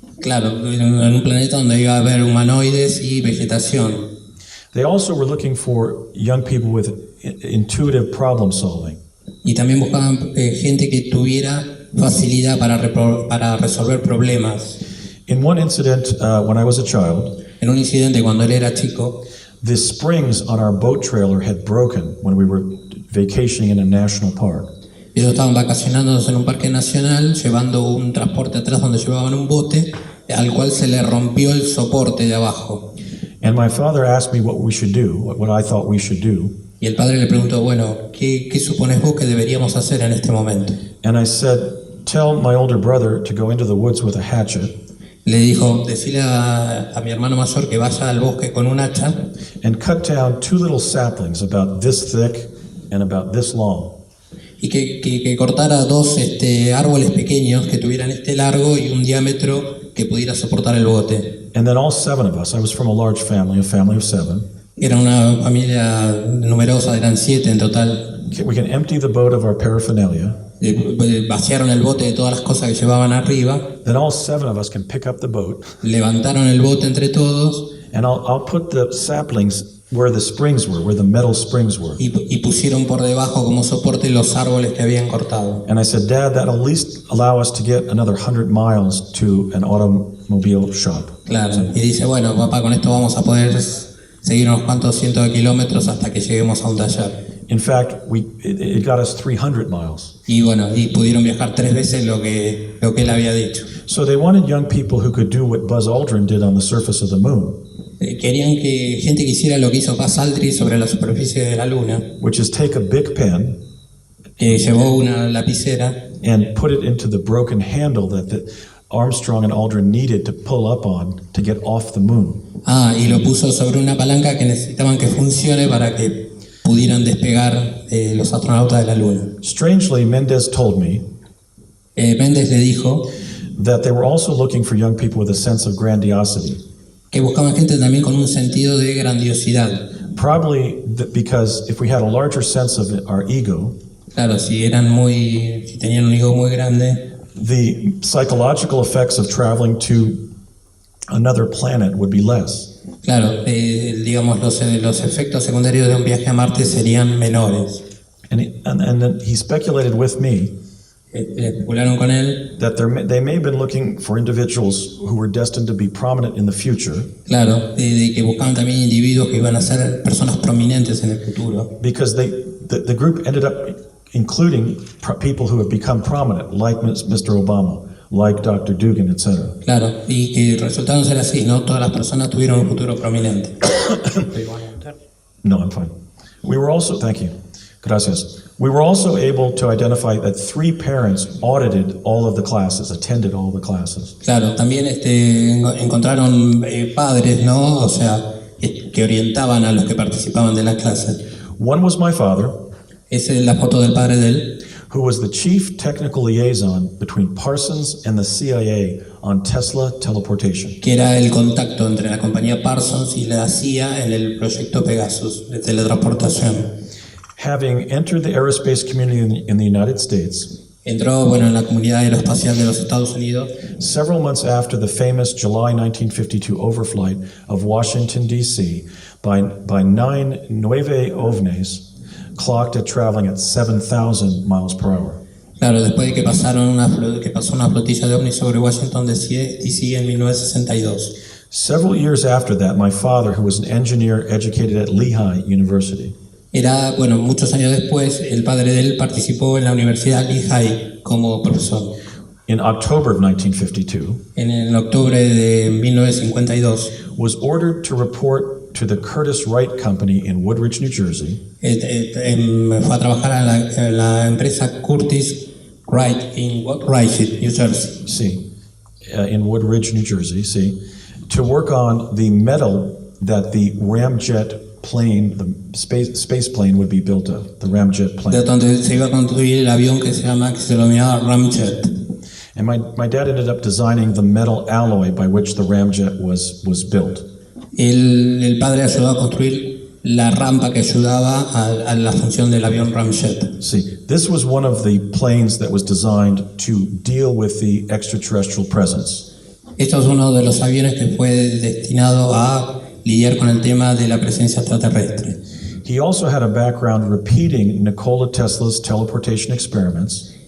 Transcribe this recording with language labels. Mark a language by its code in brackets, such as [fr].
[es] Claro, en un planeta donde iba a haber humanoides y vegetación. [en] They also were looking for young people with intuitive problem solving. [es] Y también buscaban gente que tuviera facilidad para resolver problemas. [en] In one incident, when I was a child, [es] En un incidente cuando él era chico, [en] the springs on our boat trailer had broken when we were vacationing in a national park. [es] ellos estaban vacacionando en un parque nacional, llevando un transporte atrás donde llevaban un bote, al cual se le rompió el soporte de abajo. [en] And my father asked me what we should do, what I thought we should do. [es] Y el padre le preguntó, bueno, ¿qué supones vos que deberíamos hacer en este momento? [en] And I said, tell my older brother to go into the woods with a hatchet [es] Le dijo, decile a mi hermano mayor que vaya al bosque con un hacha [en] and cut down 2 little saplings about this thick and about this long. [es] y que cortara 2 árboles pequeños que tuvieran este largo y un diámetro que pudiera soportar el bote. [en] And then all 7 of us, I was from a large family, a family of 7, [es] Era una familia numerosa, eran 7 en total. [en] we can empty the boat of our paraphernalia. [es] Vaciaron el bote de todas las cosas que llevaban arriba, [en] Then all 7 of us can pick up the boat, [es] levantaron el bote entre todos [en] and I'll put the saplings where the springs were, where the metal springs were. [es] y pusieron por debajo como soporte los árboles que habían cortado. [en] And I said, Dad, that'll at least allow us to get another 100 miles to an automobile shop. [es] Claro, y dice, bueno, papá, con esto vamos a poder seguir unos cuantos cientos de kilómetros hasta que lleguemos a un taller. [en] In fact, it got us 300 miles. [es] Y bueno, y pudieron viajar 3 veces lo que él había dicho. [en] So they wanted young people who could do what Buzz Aldrin did on the surface of the moon, [es] Querían que gente que hiciera lo que hizo Buzz Aldrin sobre la superficie de la luna, [en] which is take a big pen [es] que llevó una lapicera [en] and put it into the broken handle that Armstrong and Aldrin needed to pull up on to get off the moon. [es] y lo puso sobre una palanca que necesitaban que funcione para que pudieran despegar los astronautas de la luna. [en] Strangely, Mendez told me [es] Méndez le dijo [en] that they were also looking for young people with a sense of grandiosity. [es] que buscaban gente también con un sentido de grandiosidad. [en] Probably because if we had a larger sense of our ego, [es] Claro, si tenían un ego muy grande, [en] the psychological effects of traveling to another planet would be less. [es] claro, digamos los efectos secundarios de un viaje a Marte serían menores. [en] And then he speculated with me [es] Especularon con él, [en] that they may have been looking for individuals who were destined to be prominent in the future, [es] claro, de que buscaban también individuos que iban a ser personas prominentes en el futuro. [en] because the group ended up including people who have become prominent, like Mr. Obama, like Dr. Dugan, etc. [es] Claro, y que resultaron ser así, no todas las personas tuvieron un futuro prominente. [en] No, I'm fine. We were also, thank you, gracias. We were also able to identify that 3 parents audited all of the classes, attended all the classes. [es] Claro, también encontraron padres, ¿no? O sea, que orientaban a los que participaban de las clases. [en] One was my father, [es] Esa es la foto del padre de él, [en] who was the chief technical liaison between Parsons and the CIA on Tesla teleportation. [es] que era el contacto entre la compañía Parsons y la CIA en el proyecto Pegasus de teletransportación. [en] Having entered the aerospace community in the United States, [es] Entró, en la comunidad aeroespacial de los Estados Unidos [en] several months after the famous July 1952 overflight of Washington, D.C. by 9 ovnis clocked at traveling at 7,000 miles per hour. [es] Claro, después de que pasó una flotilla de ovnis sobre Washington D.C. en 1962. [en] Several years after that, my father, who was an engineer educated at Lehigh University, [es] Muchos años después, el padre de él participó en la Universidad Lehigh como profesor. [en] in October of 1952, [es] En octubre de 1952, [en] was ordered to report to the Curtiss Wright Company in Woodridge, New Jersey, [es] fue a trabajar a la empresa Curtiss Wright en Woodridge, New Jersey. [en] in Woodridge, New Jersey, to work on the metal that the ramjet plane, the space plane would be built of, the ramjet [es] De [en] plane. [es] donde se iba a construir el avión que se denominaba Ramjet. [en] And my dad ended up designing the metal alloy by which the ramjet was built. [es] El padre ayudó a construir la rampa que ayudaba a la función del avión Ramjet. [en] This was one of the planes that was designed to deal with the extraterrestrial presence. [es] Esto es uno de los aviones que fue destinado a lidiar con el tema de la presencia extraterrestre. [en] He also had a background repeating Nikola Tesla's teleportation experiments,